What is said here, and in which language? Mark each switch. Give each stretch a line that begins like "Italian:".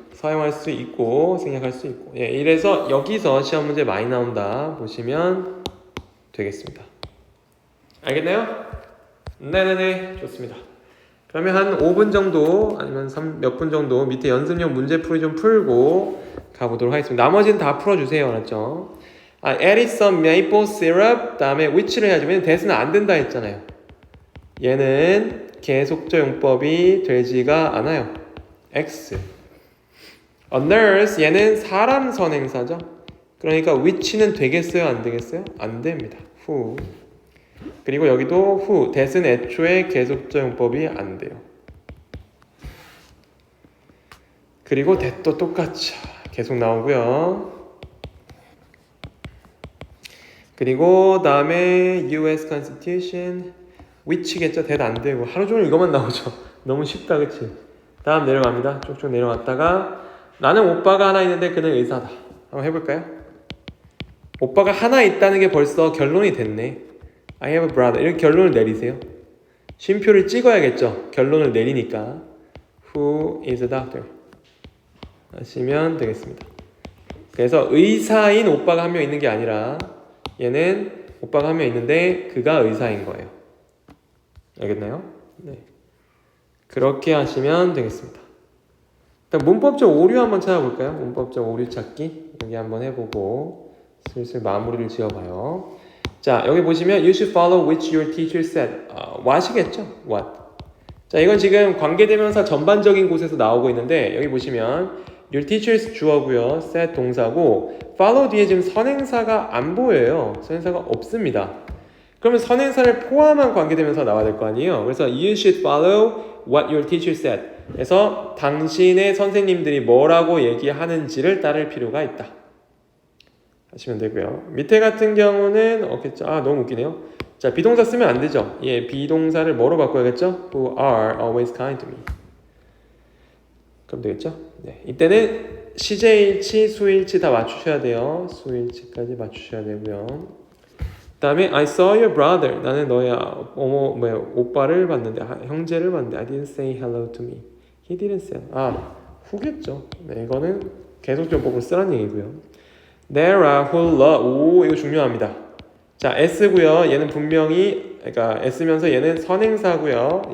Korean: 사용할 수 있고 생략할 수 있고. 예, 이래서 여기서 시험 문제 많이 나온다 보시면 되겠습니다. 알겠나요? 네네네, 좋습니다. 그러면 한 5분 정도 아니면 몇 분 정도 밑에 연습용 문제풀이 좀 풀고 가보도록 하겠습니다. 나머지는 다 풀어주세요. 알았죠?
English: add some maple syrup
Korean: 다음에 which를 해야지. 왜냐면 that은 안 된다 했잖아요. 얘는 계속적 용법이 되지가 않아요. X. A nurse 얘는 사람 선행사죠. 그러니까 which는 되겠어요? 안 되겠어요? 안 됩니다. who. 그리고 여기도 who. that은 애초에 계속적 용법이 안 돼요. 그리고 that도 똑같죠. 계속 나오고요. 그리고 다음에 US Constitution which겠죠. that 안 되고 하루 종일 이것만 나오죠. 너무 쉽다, 그치? 다음 내려갑니다. 쭉쭉 내려갔다가 나는 오빠가 하나 있는데 그는 의사다. 한번 해볼까요? 오빠가 하나 있다는 게 벌써 결론이 됐네.
English: I have a brother.
Korean: 이렇게 결론을 내리세요. 쉼표를 찍어야겠죠. 결론을 내리니까
English: Who is a doctor?
Korean: 하시면 되겠습니다. 그래서 의사인 오빠가 한 명 있는 게 아니라 얘는 오빠가 한 명 있는데 그가 의사인 거예요. 알겠나요? 네. 그렇게 하시면 되겠습니다. 일단 문법적 오류 한번 찾아볼까요? 문법적 오류 찾기 여기 한번 해보고 슬슬 마무리를 지어봐요. 자, 여기 보시면
English: You should follow which your teacher said.
Korean: what이겠죠? what. 자, 이건 지금 관계대명사 전반적인 곳에서 나오고 있는데 여기 보시면 Your teachers 주어고요. said 동사고 follow 뒤에 지금 선행사가 안 보여요. 선행사가 없습니다. 그러면 선행사를 포함한 관계대명사가 나와야 될 거 아니에요. 그래서
English: You should follow what your teacher said.
Korean: 그래서 당신의 선생님들이 뭐라고 얘기하는지를 따를 필요가 있다. 하시면 되고요. 밑에 같은 경우는 없겠죠. 너무 웃기네요. 자, 비동사 쓰면 안 되죠. 예, 비동사를 뭐로 바꿔야겠죠?
English: Who are always kind to me.
Korean: 그럼 되겠죠? 네, 이때는 시제일치, 수일치 다 맞추셔야 돼요. 수일치까지 맞추셔야 되고요. 그 다음에
English: I saw your brother.
Korean: 나는 너의 오빠를 봤는데, 형제를 봤는데
English: I didn't say hello to me. He didn't say.
Korean: 후겠죠. 네, 이거는 계속적법을 쓰라는 얘기고요.
English: There are who love.
Korean: 이거 중요합니다. 자, S고요. 얘는 분명히 그러니까 S면서 얘는 선행사고요.